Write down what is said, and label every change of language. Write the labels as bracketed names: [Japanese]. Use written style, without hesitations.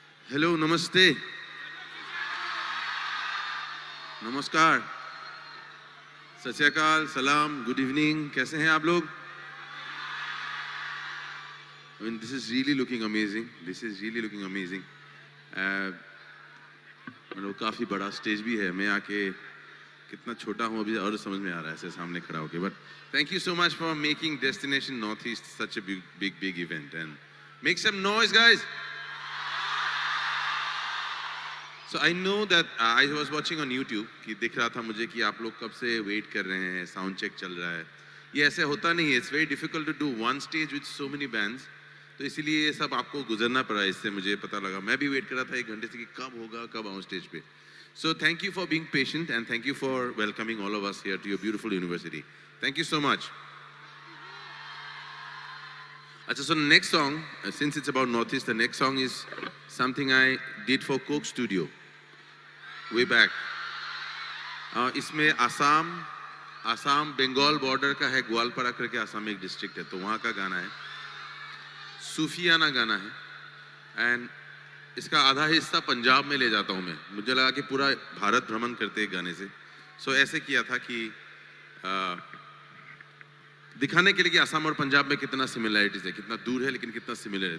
[Hindi] Hello, नमस्ते, नमस्कार, सत श्री अकाल, सलाम, गुड इवनिंग, कैसे हैं आप लोग? [English] I mean, this is really looking amazing. This is really looking amazing. [Hindi] मतलब काफी बड़ा स्टेज भी है. मैं आके कितना छोटा हूँ अभी और समझ में आ रहा है ऐसे सामने खड़ा होके. [English] But thank you so much for making Destination Northeast such a big event and make some noise, guys. So I know that I was watching on YouTube [Hindi] कि दिख रहा था मुझे कि आप लोग कब से वेट कर रहे हैं, साउंड चेक चल रहा है. ये ऐसे होता नहीं है. [English] It's very difficult to do one stage with so many bands. [Hindi] तो इसीलिए ये सब आपको गुजरना पड़ा. इससे मुझे पता लगा. मैं भी वेट कर रहा था 1 घंटे से कि कब होगा, कब आऊँ स्टेज पे. [English] So thank you for being patient and thank you for welcoming all of us here to your beautiful university. Thank you so much. Achha, so next song, since it's about Northeast, the next song is something I did for Coke Studio way back. [Hindi] इसमें Assam Bengal border का है. ग्वालपाड़ा करके आसाम में एक district है, तो वहाँ का गाना है. सूफियाना गाना है. एंड इसका आधा हिस्सा पंजाब में ले जाता हूँ मैं. मुझे लगा कि पूरा भारत भ्रमण करते हैं गाने से. सो ऐसे किया था कि दिखाने के लिए कि आसाम और पंजाब में कितना सिमिलैरिटीज है, कितना दूर है लेकिन कितना सिमिलर है.